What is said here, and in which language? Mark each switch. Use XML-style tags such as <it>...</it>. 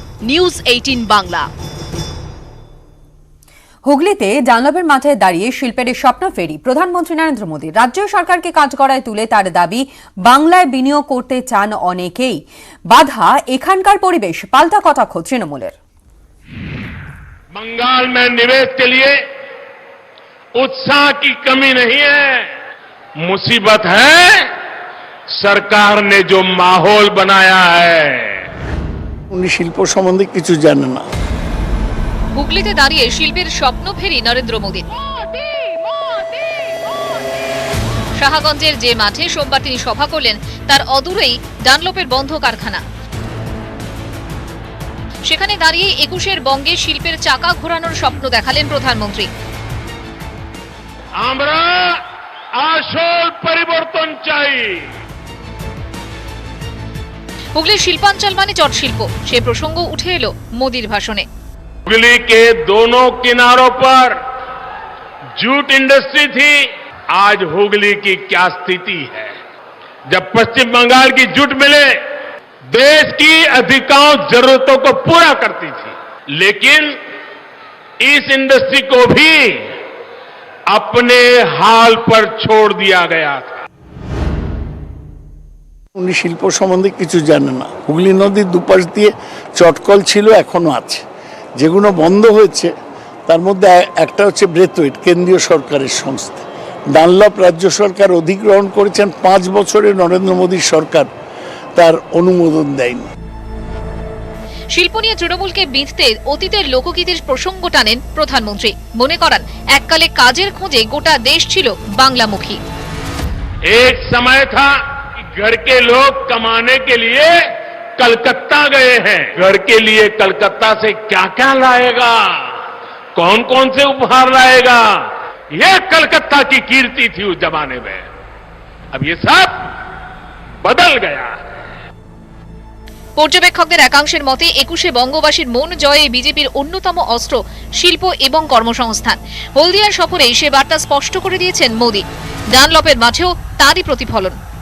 <bn>News 18 Bangla. হুগলিতে ডানলপের মাঠে দাঁড়িয়ে শিল্পের স্বপ্ন ফেরি প্রধানমন্ত্রী নরেন্দ্র মোদী। রাজ্য সরকারকে কাজ করায় তুলে তার দাবি, বাংলায় বিনিয়োগ করতে চান অনেকেই, বাধা এখানকার পরিবেশ। পাল্টা কটাক্ষ তৃণমূলের।</bn> <hi>बंगाल में निवेश के लिए उत्साह की कमी नहीं है, मुसीबत है सरकार ने जो माहौल बनाया है।</hi> <bn>উনি শিল্প সম্বন্ধে কিছু জানেন না। হুগলিতে দাঁড়িয়ে শিল্পের স্বপ্ন ফেরি নরেন্দ্র মোদীর। শাহগঞ্জের যে মাঠে সোমবার তিনি সভা করলেন তার অদূরেই ডানলপের বন্ধ কারখানা। সেখানে দাঁড়িয়ে 21 বঙ্গে শিল্পের চাকা ঘোরানোর স্বপ্ন দেখালেন প্রধানমন্ত্রী। আমরা আসল পরিবর্তন চাই। হুগলির শিল্পাঞ্চল মানে চট শিল্প, সে প্রসঙ্গ উঠে এলো মোদীর ভাষণে।</bn> <hi>हुगली के दोनों किनारों पर जूट इंडस्ट्री थी, आज हुगली की क्या स्थिति है। जब पश्चिम बंगाल की जूट मिले देश की अधिकांश जरूरतों को पूरा करती थी, लेकिन इस इंडस्ट्री को भी अपने हाल पर छोड़ दिया गया था।</hi> <bn>উনি শিল্প সম্বন্ধে কিছু জানেন না। হুগলি নদীর দুপাশ দিয়ে চটকল ছিল, এখনো আছে। যেগুলো বন্ধ হয়েছে তার মধ্যে একটা হচ্ছে ব্রেথওয়েট, কেন্দ্রীয় সরকারের সংস্থা। ডানলপ রাজ্য সরকার অধিগ্রহণ করেছেন, 5 বছরে নরেন্দ্র মোদী সরকার তার অনুমোদন দেয়নি। শিল্প নিয়ে তৃণমূলকে বিঁধতে অতীতের লোকগীতির প্রসঙ্গ টানেন প্রধানমন্ত্রী। মনে করান এককালে কাজের খোঁজে গোটা দেশ ছিল বাংলামুখী।</bn> <hi>एक समय था कि घर के लोग कमाने के लिए कलकत्ता गए हैं। घर के लिए कलकत्ता से क्या क्या लाएगा, कौन कौन से उपहार लाएगा, यह कलकत्ता की कीर्ति थी उस जमाने में। अब ये सब बदल गया।</hi> <bn>পর্যবেক্ষকদের একাংশের মতে 21 বঙ্গবাসীর মন জয়ে বিজেপির অন্যতম অস্ত্র শিল্প এবং কর্মসংস্থান। হলদিয়া সফরে সে বার্তা স্পষ্ট করে দিয়েছেন মোদী। ডানলপের মাঠেও তারই প্রতিফলন।</bn>